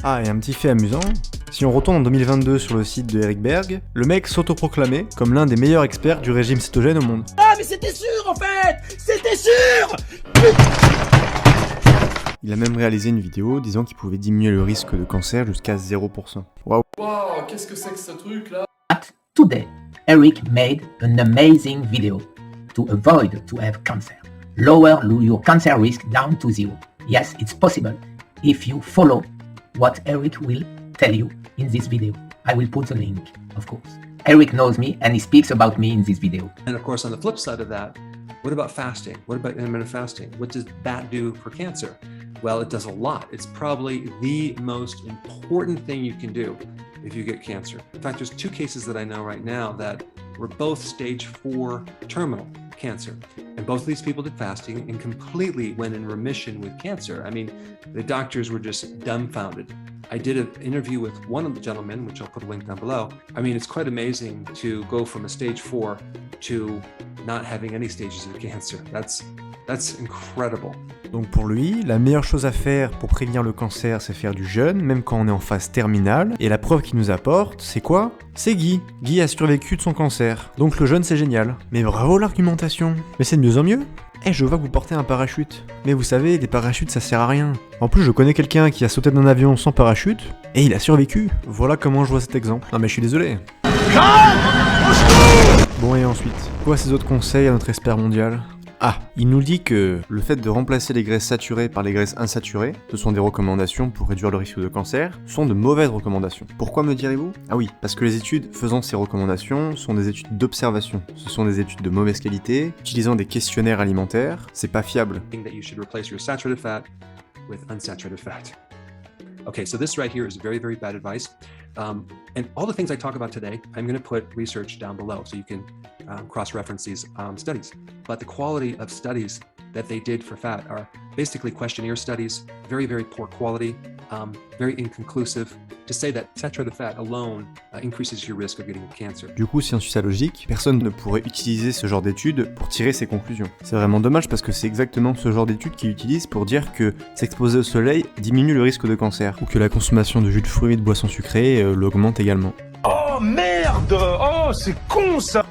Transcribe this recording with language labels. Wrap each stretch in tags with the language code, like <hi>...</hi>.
<fr>Ah, et un petit fait amusant, si on retourne en 2022 sur le site de Eric Berg, le mec s'autoproclamait comme l'un des meilleurs experts du régime cétogène au monde. Ah mais c'était sûr en fait. C'était sûr. Il a même réalisé une vidéo disant qu'il pouvait diminuer le risque de cancer jusqu'à 0%. Waouh. Wow, qu'est-ce que c'est que ce truc là?</fr> <en>Today, Eric made an amazing video to avoid to have cancer. Lower your cancer risk down to 0. Yes, it's possible if you follow what Eric will tell you in this video. I will put the link, of course. Eric knows me and he speaks about me in this video. And of course, on the flip side of that, what about fasting? What about intermittent fasting? What does that do for cancer? Well, it does a lot. It's probably the most important thing you can do if you get cancer. In fact, there's 2 cases that I know right now that were both stage 4 terminal cancer. And both of these people did fasting and completely went in remission with cancer. I mean, the doctors were just dumbfounded. I did an interview with one of the gentlemen, which I'll put a link down below. I mean, it's quite amazing to go from a stage 4 to not having any stages of cancer. That's incredible.</en> <fr>Donc pour lui, la meilleure chose à faire pour prévenir le cancer, c'est faire du jeûne, même quand on est en phase terminale. Et la preuve qu'il nous apporte, c'est quoi? C'est Guy. Guy a survécu de son cancer. Donc le jeûne, c'est génial. Mais bravo l'argumentation. Mais c'est de mieux en mieux. Je vois que vous portez un parachute. Mais vous savez, les parachutes, ça sert à rien. En plus, je connais quelqu'un qui a sauté d'un avion sans parachute, et il a survécu. Voilà comment je vois cet exemple. Non mais je suis désolé. Bon et ensuite, quoi ces autres conseils à notre expert mondial? Ah, il nous dit que le fait de remplacer les graisses saturées par les graisses insaturées, ce sont des recommandations pour réduire le risque de cancer, sont de mauvaises recommandations. Pourquoi me direz-vous? Ah oui, parce que les études faisant ces recommandations sont des études d'observation. Ce sont des études de mauvaise qualité, utilisant des questionnaires alimentaires, c'est pas fiable.</fr> <en>That you should replace your saturated fat with unsaturated fat. Okay, so this right here is very, very bad advice. And all the things I talk about today, I'm going to put research down below so you can cross-reference these studies. But the quality of studies that they did for fat are basically questionnaire studies, very, very poor quality, very inconclusive. To say that saturated fat alone increases your risk of getting cancer.</en> <fr>Du coup, si on suit sa logique, personne ne pourrait utiliser ce genre d'études pour tirer ses conclusions. C'est vraiment dommage parce que c'est exactement ce genre d'études qu'ils utilisent pour dire que s'exposer au soleil diminue le risque de cancer, ou que la consommation de jus de fruits et de boissons sucrées l'augmente également. Oh merde! Oh, c'est con ça!</fr>